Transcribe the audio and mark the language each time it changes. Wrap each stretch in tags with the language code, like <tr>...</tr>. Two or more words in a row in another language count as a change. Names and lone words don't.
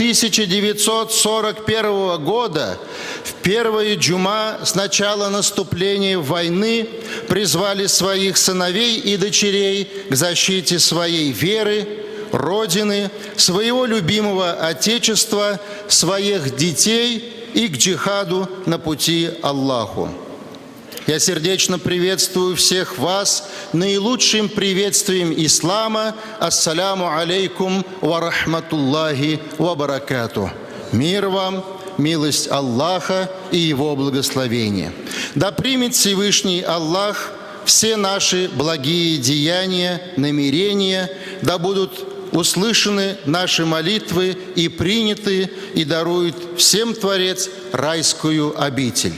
<ru>1941 года в первую джума с начала наступления войны призвали своих сыновей и дочерей к защите своей веры, Родины, своего любимого Отечества, своих детей и к джихаду на пути Аллаху. Я сердечно приветствую всех вас наилучшим приветствием ислама.</ru> <ar>السلام عليكم ورحمة الله وبركاته.</ar> <ru>Мир вам, милость Аллаха и Его благословение. Да примет Всевышний Аллах все наши благие деяния, намерения, да будут услышаны наши молитвы и приняты, и дарует всем Творец райскую обитель.</ru>